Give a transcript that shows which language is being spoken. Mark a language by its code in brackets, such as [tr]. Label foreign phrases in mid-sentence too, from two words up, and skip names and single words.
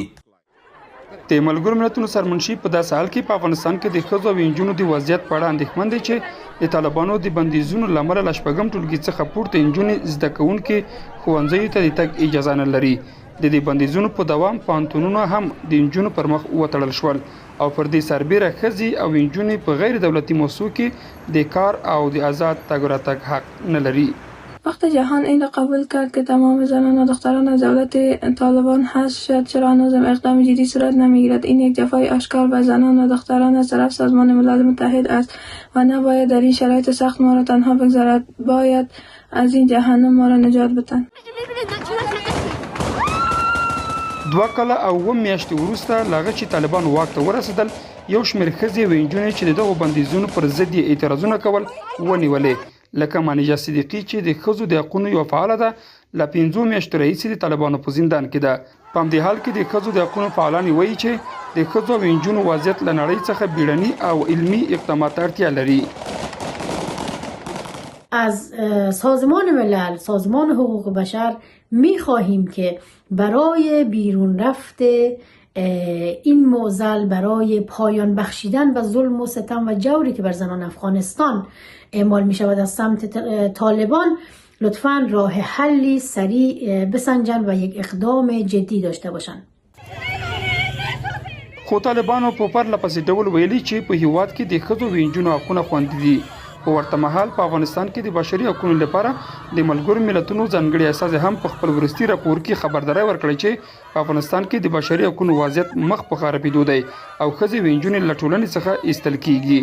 [ps] د ملګرو ملتونو سرمنشي په داسې حال کې په افغانستان کې د ښځو او نجونو د وضعیت په اړه اندېښمن دی چې د طالبانو د بندیزونو له امله له شپږم ټولګي څخه پورته نجونې زده کوونکي ښوونځیو ته د تګ اجازه نه لري. د دې بندیزونو په دوام پوهنتونونه هم د نجونو پر مخ وتړل شول او پر دې سربیره ښځې او نجونې په غیر دولتي مؤسسو کې د کار او د آزاد تگ و رتگ حق نه لري. [fa] وقت جهان این را قبول کرد که تمام زنان و دختران از دولت طالبان حذف شد، چرا هنوزم اقدام جدی صورت نمیگیرد؟ این یک جفای آشکار به زنان و دختران از طرف سازمان ملل متحد است و نباید در این شرایط سخت ما را تنها بگذارد. باید از این جهنم ما را نجات بدن. [ps] 2 کاله او 7 میاشتې وروسته له هغه چې طالبان واک ته ورسېدل، یو شمېر ښځې او نجونې چې د دغو بندیزونو پر ضد یې اعتراضونه کول ونیولې، لکه مانیجا صدیقي چې د ښځو د حقونو یوه فعاله ده، له 5 میاشتو راهیسې د طالبانو په زندان کې ده. په همدې حال کې د ښځو د حقونو فعالان وایي چې د ښځو او نجونو وضعیت له نړۍ څخه بیړني او علمي اقدامات ته اړتیا لري. [fa] از سازمان ملل، سازمان حقوق بشر می خواهیم که برای بیرون رفت این معضل، برای پایان بخشیدن و ظلم و ستم و جوری که بر زنان افغانستان اعمال می شود از سمت طالبان، لطفاً راه حلی سریع بسنجن و یک اقدام جدی داشته باشند. [ps] خو طالبانو په پرله پسې ډول ویلي چې په هیواد کې د ښځو او نجونو حقونه خوندي دي. په ورته مهال په افغانستان کې د بشري حقوقو لپاره د ملګرو ملتونو ځانګړي استازي هم په خپل وروستي راپور کې خبرداری ورکړې چې په افغانستان کې د بشري حقوقو وضعیت مخ په خرابېدو دی او ښځې او نجونې له ټولنې څخه ایستل کېږي.